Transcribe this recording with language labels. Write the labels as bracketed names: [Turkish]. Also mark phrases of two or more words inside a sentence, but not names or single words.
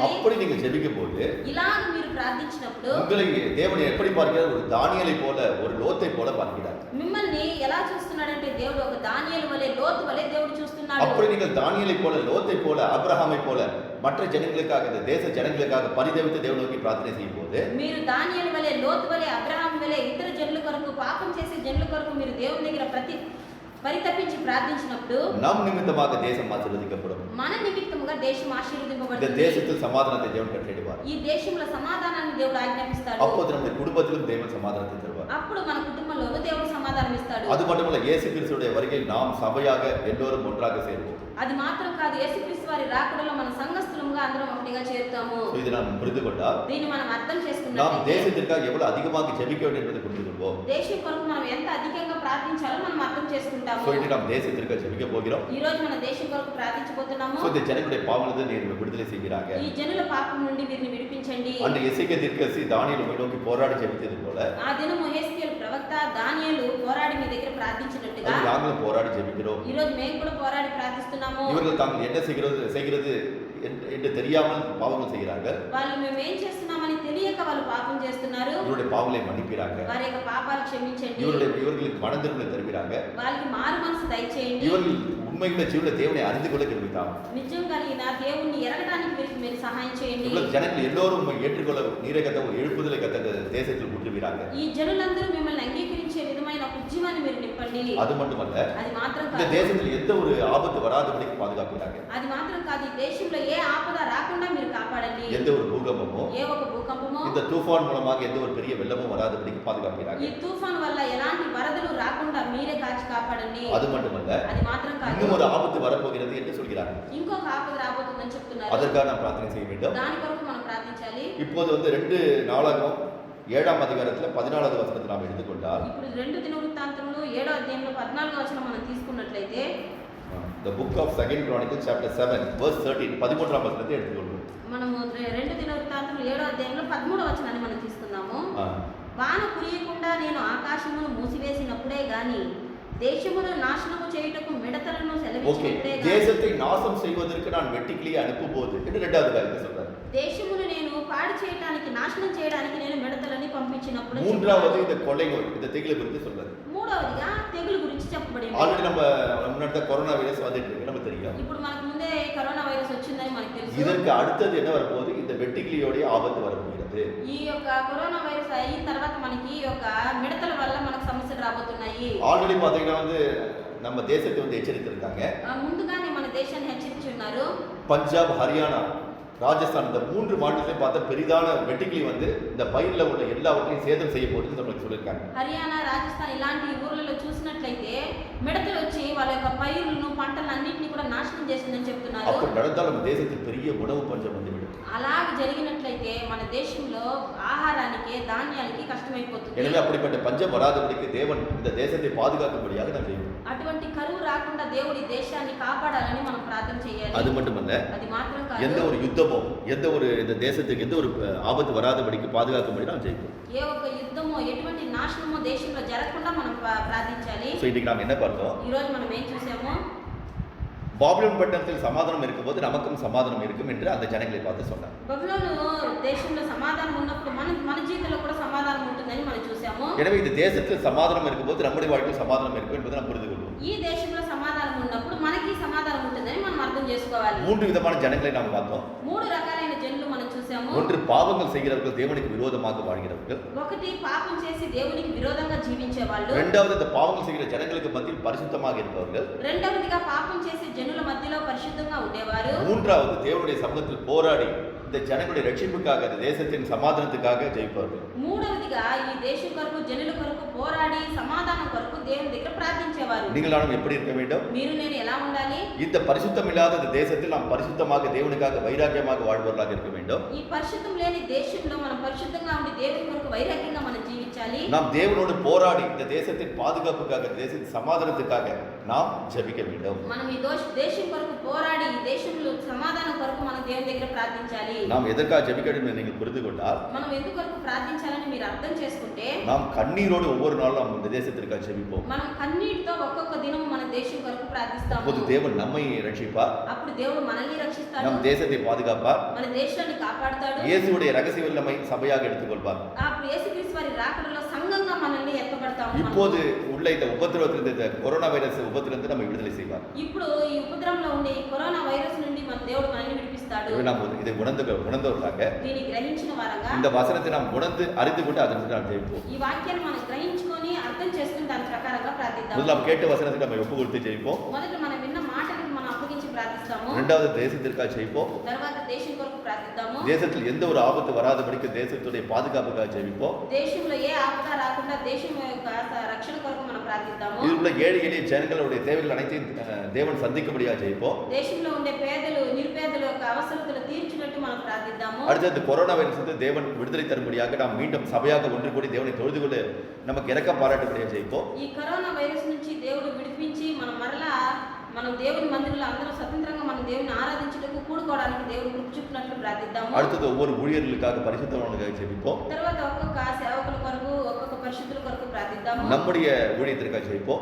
[Tamil] அப்படி நீங்க ஜெபிக்கும் போது [Telugu] ఇలాగ మీరు ప్రార్థించినప్పుడు [Tamil] உங்களை தேவன் எப்படி பார்க்கிறார்? ஒரு தானியேலை போல, ஒரு லோத்தை போல பார்க்கிறார். [Telugu] మిమ్మల్ని ఎలా చూస్తున్నాడంటే దేవుడు ఒక దానియేలు వలె, లోతు వలె దేవుడు చూస్తున్నాడు. [Tamil] அப்படி நீங்கள் தானியேலை போல, லோத்தை போல, ஆபிரகாமை போல மற்ற ஜனங்களுக்காக, இந்த தேச ஜனங்களுக்காக பரிதவித்து தேவனை நோக்கி பிரார்த்தனை செய்யும் போது [Telugu] మీరు దానియేలు వలె, లోతు వలె, అబ్రహాం వలె ఇతర జనుల కొరకు, పాపం చేసే జనుల కొరకు మీరు దేవుని దగ్గర పరితపించి ప్రార్థించినప్పుడు [Tamil] நம் நிமித்தமாக தேசம் ஆசீர்வதிக்கப்படும். [Telugu] మన నిమిత్తముగా దేశం [Tamil] இந்த [Telugu] ఆశీర్వదింపబడుతుంది. [Tamil] தேசத்தில் சமாதானத்தை தேவன் கட்டளையிடுவார். [Telugu] ఈ దేశంలో సమాధానాన్ని దేవుడు ఆజ్ఞాపిస్తాడు. [Tamil] அப்போது நம்முடைய குடும்பத்திலும் தேவன் சமாதானத்தை தருவார். [Telugu] అప్పుడు మన కుటుంబంలోనూ దేవుడు సమాధానం ఇస్తాడు. [Tamil] அது மட்டுமல்ல, இயேசு கிறிஸ்துவுடைய வருகையில் நாம் சபையாக எல்லோரும் ஒன்றாக சேர்வோம். [Telugu] అది మాత్రం కాదు, యేసుక్రీస్తు వారి రాకడలో మన సంఘస్థులముగా అందరం ఒకటిగా చేరుతాము. [Tamil] இது நாம் புரிந்து கொண்டால் [Telugu] దీన్ని మనం అర్థం [Tamil] நாம் [Telugu] చేసుకున్నట్లయితే [Tamil] தேசத்திற்காக எவ்வளவு அதிகமாக ஜெபிக்க வேண்டும் என்பதை புரிந்து கொள்வோம். [Telugu] దేశం కొరకు మనం ఎంత అధికంగా ప్రార్థించాలో మనం అర్థం చేసుకుంటాము. [Tamil] சொல்லிட்டு நாம் தேசத்திற்காக ஜெபிக்க போகிறோம். [Telugu] ఈ రోజు మన దేశం కొరకు ప్రార్థించబోతున్నాము. [Tamil] இந்த ஜனங்களுடைய பாவங்களை நீர் விடுதலை செய்கிறாங்க. [Telugu] ఈ జనుల పాపం నుండి వీరిని విడిపించండి. [Tamil] அன்று எசேக்கியா தீர்க்கதரிசி தானியேல் உம்மை நோக்கி போராடி ஜெபித்தது போல [Telugu] ఆ దినము యెహెజ్కేలు ప్రవక్త దానియేలు పోరాడి మీ దగ్గర ప్రార్థించినట్టుగా [Tamil] அது நாங்களும் போராடி ஜெபிக்கிறோம். [Telugu] ఈ రోజు మేము కూడా పోరాడి ప్రార్థిస్తున్నాము. [Tamil] இவர்கள் தாங்கள் என்ன செய்கிறது என்று தெரியாமல் பாவங்கள் செய்கிறார்கள். [Telugu] వాళ్ళు మేము ఏం చేస్తున్నామని తెలియక వాళ్ళు పాపం చేస్తున్నారు. [Tamil] இவருடைய பாவங்களை மன்னிக்கிறாங்க. [Telugu] వారి యొక్క పాపాలు క్షమించండి. [Tamil] இவர்களுக்கு மனம் திரும்பலை தருகிறாங்க. [Telugu] వాళ్ళకి మారు మనసు దయచేయండి. [Tamil] இவர்கள் உண்மையுள்ள ஜீவன தேவனை அறிந்து கொள்ள கிருபித்தாம். [Telugu] నిజం కలిగిన దేవుణ్ణి ఎరగడానికి మీరు సహాయం చేయండి. [Tamil] இவ்வளவு ஜனங்கள் எல்லோரும் உம்மை ஏற்றுக்கொள்ள நீரை கத்த ஒரு எழுப்புதலை கத்த தேசத்தில் ஊற்றுவீராங்க. [Telugu] ఈ జనులందరూ మిమ్మల్ని అంగీకరించే విధమైన ఒక ఉద్యమాన్ని మీరు నింపండి. [Tamil] அது மட்டுமல்ல, [Telugu] అది మాత్రం [Tamil] இந்த [Telugu] కాదు, [Tamil] தேசத்தில் எந்த ஒரு ஆபத்து வராதபடிக்கு பாதுகாக்கிறாங்க. [Telugu] అది మాత్రం కాదు, ఈ దేశంలో ఏ ఆపద రాకుండా మీరు కాపాడండి. [Tamil] எந்த ஒரு பூகம்பமோ [Telugu] ఏ ఒక భూకంపమో [Tamil] இந்த தூஃபான் மூலமாக எந்த ஒரு பெரிய வெள்ளமும் வராதபடிக்கு [Telugu] ఈ [Tamil] பாதுகாக்கிறாங்க. [Telugu] తుఫాన్ వల్ల ఎలాంటి వరదలు రాకుండా మీరే కాచి కాపాడండి. [Tamil] அது மட்டுமல்ல, [Telugu] అది మాత్రం కాదు, [Tamil] இன்னும் ஒரு ஆபத்து வரப்போகிறது என்று சொல்கிறாங்க. [Telugu] ఇంకొక ఆపద రాబోతుందని చెప్తున్నారు. [Tamil] அதற்காக நாம் பிரார்த்தனை செய்ய வேண்டும். [Telugu] దాని కొరకు మనం ప్రార్థించాలి. [Tamil] இப்போது 2 நாளாகமம் 7ஆம் அதிகாரத்தில் 14வது வசனத்தை நாம் எடுத்துக்கொண்டால், [Telugu] ఇప్పుడు 2 దినవృత్తాంతములు 7వ అధ్యాయంలో 14వ వచనం మనం తీసుకున్నట్లయితే [English] the book of 2 Chronicles chapter 7 verse 13 [Tamil] 13ஆம் வசனத்தை எடுத்துக்கொள்வோம். [Telugu] మనము 2 దినవృత్తాంతములు 7వ అధ్యాయంలో 13వ వచనాన్ని మనం తీసుకుందాము. వాన కురియకుండా నేను ఆకాశమును మూసివేసినప్పుడే గాని దేశమును నాశనము చేయుటకు మిడతలను ஓகே, సెలవిచ్చినప్పుడే గాని [Tamil] தேசத்தை நாசம் செய்வதற்கு நான் வெட்டுக்கிளியை அனுப்பும்போது என்று 2வது காரியத்தை சொல்றாரு. [Telugu] దేశమును నేను పాడు చేయడానికి, నాశనం చేయడానికి నేను మిడతలని పంపించినప్పుడు [Tamil] மூன்றாவது இந்த கொள்ளை நோய், இந்த திகிலை குறித்து சொல்றாரு. [Telugu] మూడవదిగా తెగులు గురించి చెప్పబడింది. [Tamil] ஆல்ரெடி நம்ம முன்னாடி கொரோனா வைரஸ் வந்துட்டு இருக்கு, நமக்கு தெரியும். [Telugu] ఇప్పుడు మనకు ముందే కరోనా వైరస్ వచ్చిందని మనకు తెలుసు. [Tamil] இதற்கு அடுத்தது என்ன வரப்போகுது? இந்த வெட்டுக்கிளியோடைய ஆபத்து வரப்போகிறது. [Telugu] ఈ యొక్క కరోనా వైరస్ అయిన తర్వాత మనకి ఈ యొక్క మిడతల వల్ల మనకు సమస్యలు రాబోతున్నాయి. [Tamil] ஆல்ரெடி பாத்தீங்கன்னா நம்ம தேசத்தை எச்சரித்திருக்காங்க. [Telugu] ముందుగానే మన దేశాన్ని హెచ్చరించి ఉన్నారు. [Tamil] பஞ்சாப், ஹரியானா, ராஜஸ்தான் இந்த 3 மாநிலத்திலையும் பார்த்தா பெரிதான வெட்டுக்கிளி இந்த பயிரில் உள்ள எல்லாவற்றையும் சேதம் செய்ய போகுதுன்னு நமக்கு சொல்லியிருக்காங்க. [Telugu] హర్యానా, రాజస్థాన్ ఇలాంటి ఊర్లలో చూసినట్లయితే మిడతలు వచ్చి వాళ్ళ యొక్క పైరులను, పంటలను అన్నింటినీ కూడా నాశనం చేసిందని చెప్తున్నారు. [Tamil] அப்படி நடந்தால் நம்ம தேசத்தில் பெரிய உணவு பஞ்சம் வந்துவிடும். [Telugu] అలాగ జరిగినట్లయితే మన దేశంలో ఆహారానికి, ధాన్యానికి కష్టమైపోతుంది. [Tamil] எனவே அப்படிப்பட்ட பஞ்சம் வராதபடிக்கு தேவன் இந்த தேசத்தை பாதுகாக்கும்படியாக நாம் செய்வோம். [Telugu] అటువంటి కరువు రాకుండా దేవుడి దేశాన్ని కాపాడాలని మనం ప్రార్థన చేయాలి. [Tamil] அது மட்டுமல்ல, [Telugu] అది మాత్రం కాదు, [Tamil] எந்த ஒரு யுத்தமோ, எந்த ஒரு இந்த தேசத்துக்கு எந்த ஒரு ஆபத்து வராதபடிக்கு பாதுகாக்கும்படி நாம் செய்வோம். [Telugu] ఏ ఒక్క యుద్ధమో, ఎటువంటి నాశనమో దేశంలో జరగకుండా మనం ప్రార్థించాలి. [Tamil] ஸோ இன்னைக்கு நாம் என்ன பார்த்தோம்? [Telugu] ఈ రోజు మనం ఏం చూసాము? [Tamil] பாபிலோன் பட்டணத்தில் சமாதானம் இருக்கும்போது நமக்கும் சமாதானம் இருக்கும் என்று அந்த ஜனங்களை பார்த்து சொன்னார். [Telugu] బబులోను దేశంలో సమాధానం ఉన్నప్పుడు మన జీవితంలో కూడా సమాధానం ఉంటుందని మనం చూసాము. [Tamil] எனவே இந்த தேசத்தில் சமாதானம் இருக்கும்போது நம்முடைய வாழ்க்கையில் சமாதானம் இருக்கும் என்பதை நாம் புரிந்து கொள்வோம். [Telugu] ఈ దేశంలో సమాధానం ఉన్నప్పుడు మనకి సమాధానం ఉంటుందని మనం అర్థం చేసుకోవాలి. [Tamil] 3 விதமான ஜனங்களை நாம் பார்த்தோம். [Telugu] 3 రకాలైన జనులు మనం చూసాము. [Tamil] ஒன்று, பாவங்கள் செய்கிறவர்கள், தேவனுக்கு விரோதமாக வாழ்கிறவர்கள். [Telugu] ఒకటి, పాపం చేసి దేవునికి విరోధంగా జీవించే వాళ్ళు. [Tamil] இரண்டாவது, இந்த பாவங்கள் செய்கிற ஜனங்களுக்கு மத்தியில் பரிசுத்தமாக இருப்பவர்கள். [Telugu] రెండవదిగా పాపం చేసి జనుల మధ్యలో పరిశుద్ధంగా ఉండేవారు. [Tamil] மூன்றாவது, தேவனுடைய சமூகத்தில் போராடி இந்த ஜனங்களுடைய ரட்சிப்புக்காக, இந்த தேசத்தின் சமாதானத்துக்காக ஜெயிப்பவர்கள். [Telugu] మూడవదిగా ఈ దేశం కొరకు, జనుల కొరకు పోరాడి సమాధానం కొరకు దేవుని దగ్గర ప్రార్థించేవారు. [Tamil] நீங்கள் நானும் எப்படி இருக்க வேண்டும்? [Telugu] మీరు నేను ఎలా ఉండాలి? [Tamil] இந்த பரிசுத்தம் இல்லாத இந்த தேசத்தில் நாம் பரிசுத்தமாக தேவனுக்காக வைராக்கியமாக வாழ்பவர்களாக இருக்க வேண்டும். [Telugu] ఈ పరిశుద్ధం లేని దేశంలో మనం పరిశుద్ధంగా ఉండి దేవుని కొరకు వైరాగ్యంగా మనం జీవించాలి. [Tamil] நாம் தேவனோடு போராடி இந்த தேசத்தின் பாதுகாப்புக்காக, இந்த தேசத்தின் சமாதானத்துக்காக நாம் ஜெபிக்க வேண்டும். [Telugu] మనం ఈ దేశం కొరకు పోరాడి, ఈ దేశంలో సమాధానం కొరకు మనం దేవుని దగ్గర ప్రార్థించాలి. [Tamil] நாம் எதற்காக ஜெபிக்க வேண்டும் என்று நீங்கள் புரிந்து கொண்டால், [Telugu] మనం ఎందుకు కొరకు ప్రార్థించాలని మీరు అర్థం చేసుకుంటే, [Tamil] நாம் கண்ணீரோடு ஒவ்வொரு நாளும் நாம் இந்த தேசத்திற்காக ஜெபிப்போம். ஜெபிப்போம். [Telugu] మనం కన్నీటితో ఒక్కొక్క దినం మన దేశం కొరకు ప్రార్థిస్తాము. [Tamil] அப்போது தேவன் நம்மை ரட்சிப்பார், [Telugu] అప్పుడు దేవుడు మనల్ని రక్షిస్తాడు, [Tamil] நம் தேசத்தை பாதுகாப்பார், [Telugu] మన దేశాన్ని కాపాడుతాడు. [Tamil] இயேசுவுடைய ரகசிய நம்மை சபையாக எடுத்துக்கொள்வார். [Telugu] అప్పుడు యేసుక్రీస్తు వారి రాకడలో సంఘంగా మనల్ని ఎత్తబడతాము. [Tamil] இப்போது உள்ள இந்த உபத்திரவத்திலிருந்து, இந்த கொரோனா வைரஸ் உபத்திலிருந்து நம்ம விடுதலை செய்வார். [Telugu] ఇప్పుడు ఈ ఉపద్రవంలో ఉండే ఈ కరోనా వైరస్ నుండి మన దేవుడు మనల్ని విడిపిస్తాడు. [Tamil] நாம் இதை உணர்ந்தவர்களாக [Telugu] దీన్ని గ్రహించిన వారంగా [Tamil] இந்த வசனத்தை நாம் உணர்ந்து அறிந்து கொண்டு அதற்கு நாம் ஜெயிப்போம். [Telugu] ఈ వాక్యాన్ని మనం గ్రహించుకొని అర్థం చేసుకుని దాని ప్రకారంగా ప్రార్థిద్దాం. [Tamil] முதல்ல நாம் கேட்ட வசனத்தை நம்ம ஒப்பு கொடுத்து ஜெயிப்போம். [Telugu] మొదట మనం విన్న మాటలకు మనం అప్పగించి ప్రార్థిస్తాము. [Tamil] இரண்டாவது தேசத்திற்காக ஜெயிப்போம். [Telugu] తర్వాత దేశం కొరకు ప్రార్థిద్దాము. [Tamil] தேசத்தில் எந்த ஒரு ஆபத்து வராதபடிக்கு தேசத்துடைய பாதுகாப்புக்காக ஜெயிப்போம். [Telugu] దేశంలో ఏ ఆపద రాకుండా దేశం యొక్క రక్షణ కొరకు మనం ప్రార్థిద్దాము. [Tamil] இதில் உள்ள ஏழை எளிய ஜனங்களுடைய தேவைகள் அனைத்தையும் தேவன் சந்திக்கும்படியாக ஜெயிப்போம். [Telugu] దేశంలో ఉండే పేదలు నిరుపేదల యొక్క అవసరతలు తీర్చినట్టు మనం ప్రార్థిద్దాము. [Tamil] அடுத்தது கொரோனா வைரஸ் வந்து தேவன் விடுதலை தரும்படியாக நாம் மீண்டும் சபையாக ஒன்று கூடி தேவனை தொழுது கொண்டு நமக்கு இரக்கம் பாராட்டும்படியாக ஜெயிப்போம். [Telugu] ఈ కరోనా వైరస్ నుంచి దేవుడు విడిపించి మనం దేవుని మందిరంలో అందరూ స్వతంత్రంగా మన దేవుని ఆరాధించుటకు కూడుకోవడానికి దేవుడు కృప చూపినట్లు ప్రార్థిద్దాము. [Tamil] அடுத்தது ஒவ்வொரு ஊழியர்களுக்காக பரிசுத்தவான்களுக்காக ஜெபிப்போம். [Telugu] తర్వాత ఒక్కొక్క సేవకుల కొరకు ఒక్కొక్క పరిశుద్ధుల కొరకు ప్రార్థిద్దాము. [Tamil] நம்முடைய ஊழியத்திற்காக ஜெபிப்போம்.